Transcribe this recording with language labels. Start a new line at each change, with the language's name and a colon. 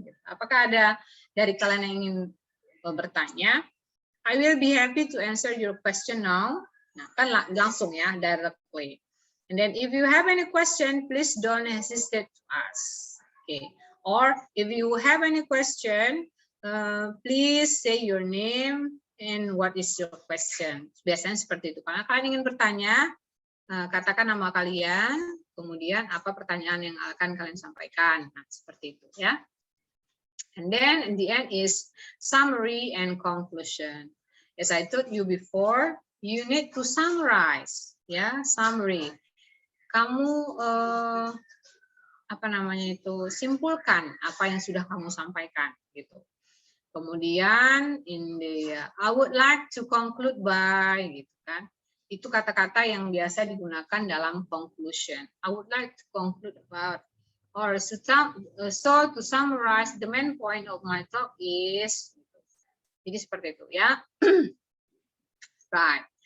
Indonesian: Apakah ada dari kalian yang ingin bertanya?
English: I will be happy to answer your question now.
Indonesian: Nah, kan langsung ya,
English: directly. And then if you have any question, please don't hesitate to ask. Okay. Or if you have any question, please say your name and what is your question.
Indonesian: Biasanya seperti itu. Karena kalian ingin bertanya, katakan nama kalian, kemudian apa pertanyaan yang akan kalian sampaikan. Nah, seperti itu ya.
English: And then in the end is summary and conclusion. As I told you before, you need to summarize, ya, summary.
Indonesian: Kamu apa namanya itu, simpulkan apa yang sudah kamu sampaikan gitu. Kemudian
English: in the I would like to conclude by
Indonesian: gitu kan. Itu kata-kata yang biasa digunakan dalam conclusion.
English: I would like to conclude about, or so to summarize the main point of my talk is,
Indonesian: jadi seperti itu ya.
English: Right.